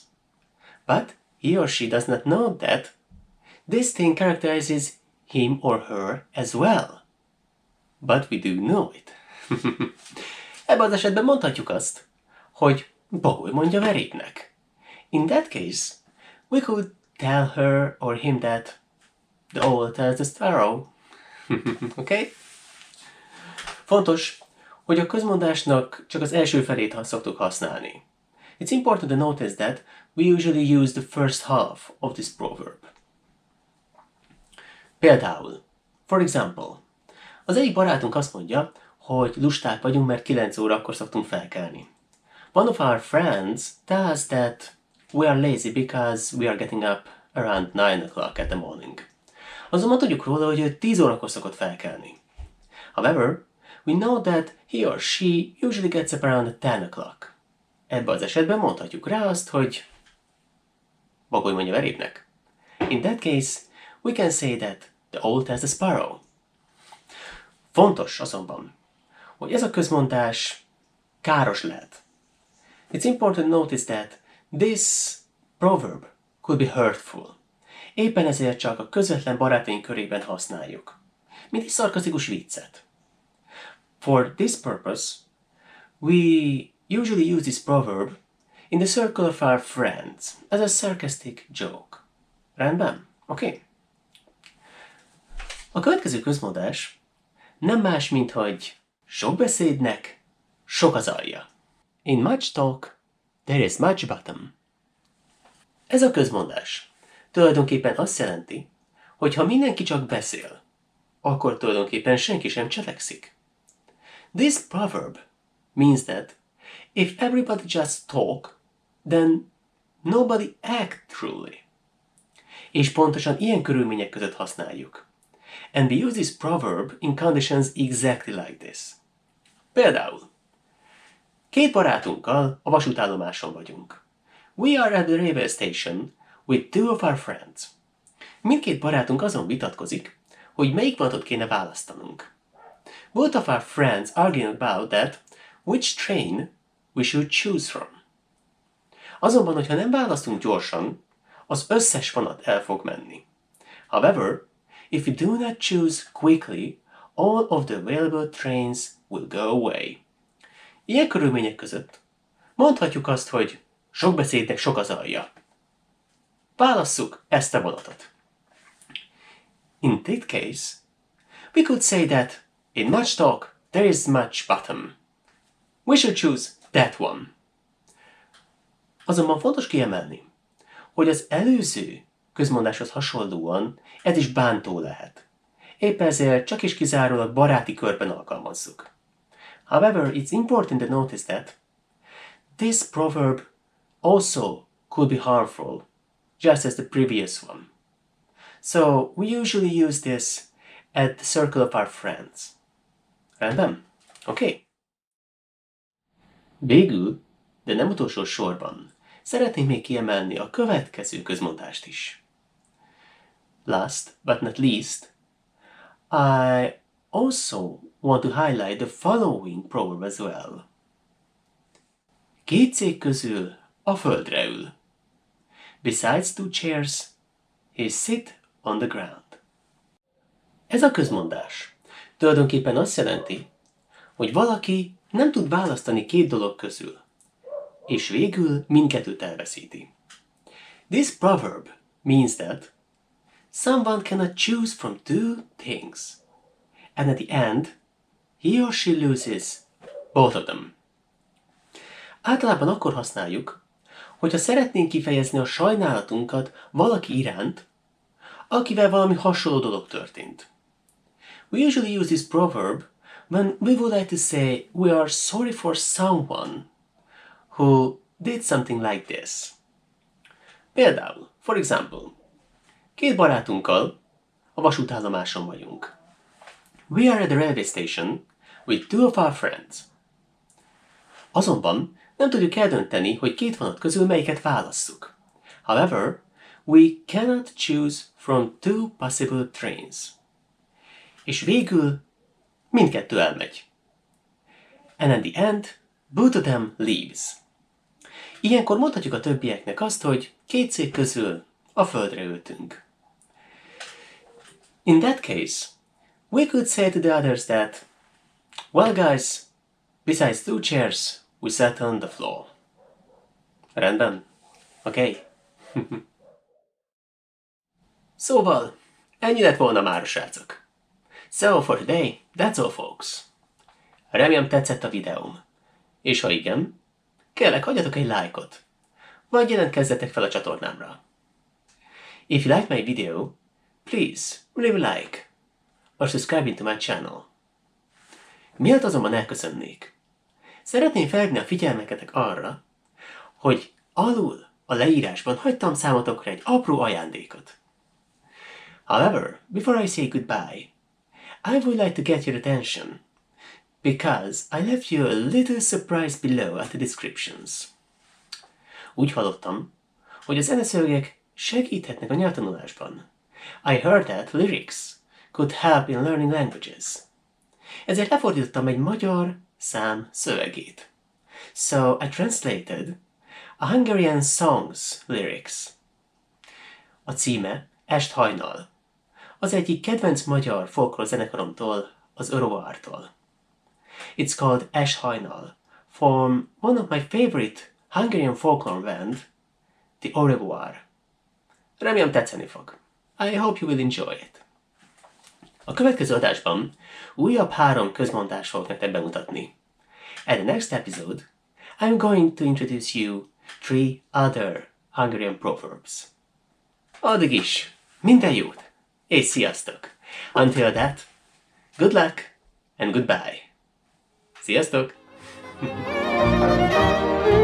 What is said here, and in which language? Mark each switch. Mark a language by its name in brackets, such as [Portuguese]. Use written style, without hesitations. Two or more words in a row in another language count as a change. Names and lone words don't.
[English] But he or she does not know that this thing characterizes him or her as well. But we do know it. [Hungarian] Ebben az esetben mondhatjuk azt, hogy bagoly mondja verépnek. [English] In that case, we could tell her or him that the owl tells the sparrow. Okay? [Hungarian] Fontos, hogy a közmondásnak csak az első felét szoktuk használni. [English] It's important to notice that we usually use the first half of this proverb. Például, for example, [Hungarian] az egyik barátunk azt mondja, hogy lusták vagyunk, mert 9 órakor szoktunk felkelni. [English] One of our friends tells that we are lazy because we are getting up around 9 o'clock at the morning. [Hungarian] Azonban tudjuk róla, hogy ő 10 órakor szokott felkelni. [English] However, we know that he or she usually gets up around 10 o'clock. [Hungarian] Ebben az esetben mondhatjuk rá azt, hogy bagoly mondja verépnek. [English] In that case, we can say that the owl tells the sparrow. [Hungarian] Fontos azonban, hogy ez a közmondás káros lehet. [English] It's important to notice that this proverb could be hurtful. [Hungarian] Éppen ezért csak a közvetlen barátaink körében használjuk, mint egy szarkasztikus viccet. [English] For this purpose, we usually use this proverb in the circle of our friends as a sarcastic joke. [Hungarian] Rendben? Oké? A következő közmondás nem más, mint hogy sok beszédnek sok az alja. [English] In much talk, there is much bottom. [Hungarian] Ez a közmondás tulajdonképpen azt jelenti, hogy ha mindenki csak beszél, akkor tulajdonképpen senki sem cselekszik. [English] This proverb means that if everybody just talk, then nobody act truly. [Hungarian] És pontosan ilyen körülmények között használjuk. [English] And we use this proverb in conditions exactly like this. [Hungarian] Például, két barátunkkal a vasútállomáson vagyunk. [English] We are at the railway station with two of our friends. [Hungarian] Mindkét barátunk azon vitatkozik, hogy melyik vonatot kéne választanunk. [English] Both of our friends arguing about that, which train we should choose from. [Hungarian] Azonban, hogyha nem választunk gyorsan, az összes vonat el fog menni. [English] However, if we do not choose quickly, all of the available trains will go away. [Hungarian] Ilyen körülmények között mondhatjuk azt, hogy sok beszédnek sok az alja. Válasszuk ezt a vonatot. [English] In that case, we could say that in much talk there is much bottom. We should choose that one. [Hungarian] Azonban fontos kiemelni, hogy az előző közmondáshoz hasonlóan ez is bántó lehet. Épp ezért csak is kizárólag baráti körben alkalmazzuk. [English] However, it's important to notice that this proverb also could be harmful, just as the previous one. So, we usually use this at the circle of our friends. [Hungarian] Rendben? Oké? Végül, de nem utolsó sorban, szeretném még kiemelni a következő közmondást is. [English] Last but not least, I also want to highlight the following proverb as well. [Hungarian] Két szék közül a földre ül. [English] Besides two chairs, he sit on the ground. [Hungarian] Ez a közmondás tulajdonképpen azt jelenti, hogy valaki nem tud választani két dolog közül, és végül mindkettőt elveszíti. [English] This proverb means that someone cannot choose from two things, and at the end, he or she loses both of them. [Hungarian] Általában akkor használjuk, hogyha szeretnénk kifejezni a sajnálatunkat valaki iránt, akivel valami hasonló dolog történt. [English] We usually use this proverb when we would like to say we are sorry for someone who did something like this. Például, for example, [Hungarian] két barátunkkal a vasútállomáson vagyunk. [English] We are at the railway station with two of our friends. [Hungarian] Azonban nem tudjuk eldönteni, hogy két vonat közül melyiket válasszuk. [English] However, we cannot choose from two possible trains. [Hungarian] És végül mindkettő elmegy. [English] And at the end, both of them leaves. [Hungarian] Ilyenkor mondhatjuk a többieknek azt, hogy két szék közül a földre ültünk. [English] In that case, we could say to the others that, well guys, besides two chairs, we sat on the floor. [Hungarian] Rendben? Oké? Okay. Szóval, ennyi lett volna már, srácok. [English] So for today, that's all folks. [Hungarian] Remélem tetszett a videóm. És ha igen, kérlek hagyjatok egy lájkot, vagy jelentkezzetek fel a csatornámra. [English] If you like my video, please leave a like, or subscribe to my channel. [Hungarian] Mielőtt azonban elköszönnék, szeretném felhívni a figyelmeket arra, hogy alul a leírásban hagytam számotokra egy apró ajándékot. [English] However, before I say goodbye, I would like to get your attention, because I left you a little surprise below at the descriptions. [Hungarian] Úgy hallottam, hogy a zeneszövegek segíthetnek a nyelvtanulásban. [English] I heard that lyrics could help in learning languages. [Hungarian] Ezért lefordítottam egy magyar szám szövegét. [English] So I translated a Hungarian song's lyrics. [Hungarian] A címe Est hajnal. Az egyik kedvenc magyar folklór zenekaromtól, az Örövártól. [English] It's called Est hajnal, from one of my favorite Hungarian folklore band, the Au revoir. [Hungarian] Remélem tetszeni fog. [English] I hope you will enjoy it. [Hungarian] A következő adásban újabb 3 közmondást fogok nektek bemutatni. [English] At the next episode, I'm going to introduce you 3 other Hungarian proverbs. [Hungarian] Addig is, minden jót, és sziasztok! [English] Until that, good luck and goodbye! [Hungarian] Sziasztok!